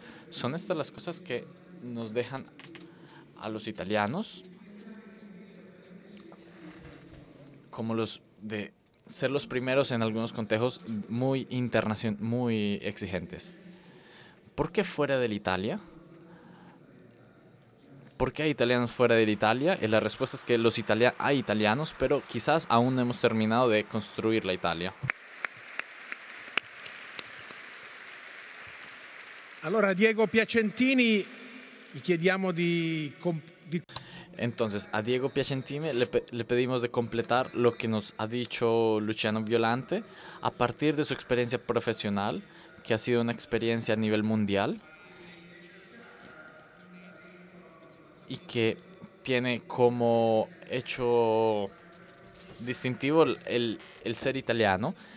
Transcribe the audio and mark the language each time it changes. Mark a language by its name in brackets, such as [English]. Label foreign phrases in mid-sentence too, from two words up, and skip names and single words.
[Spanish] Son estas las cosas que nos dejan a los italianos como los de ser los primeros en algunos contextos muy exigentes. ¿Por qué fuera de Italia? ¿Por qué hay italianos fuera de Italia? Y la respuesta es que hay italianos, pero quizás aún no hemos terminado de construir la Italia. [Italian] Allora, Diego Piacentini, gli chiediamo di... [Spanish] Entonces, a Diego Piacentini le pedimos de completar lo que nos ha dicho Luciano Violante a partir de su experiencia profesional, que ha sido una experiencia a nivel mundial y que tiene como hecho distintivo el ser italiano.